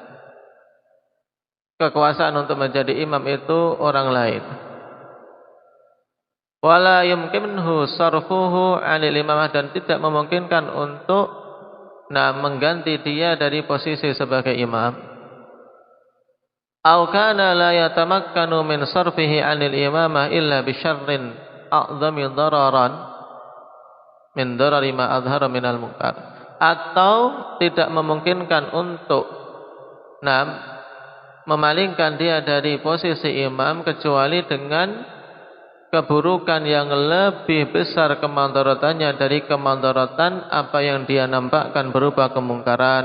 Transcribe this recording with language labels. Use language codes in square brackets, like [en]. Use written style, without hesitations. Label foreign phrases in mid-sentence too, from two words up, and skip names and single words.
[id] kekuasaan untuk menjadi imam itu orang lain, [ar] ولا يمكنه صرفه عن الإمامة, [id] dan tidak memungkinkan untuk mengganti dia dari posisi sebagai imam, [ar] أو كان لا يتمكن من صرفه عن الإمامة إلا بشر أعظم ضررا من ضرر ما أظهر من المنكر, [id] atau tidak memungkinkan untuk memalingkan dia dari posisi imam kecuali dengan keburukan yang lebih besar kemadaratannya dari kemadaratan apa yang dia nampakkan berupa kemungkaran.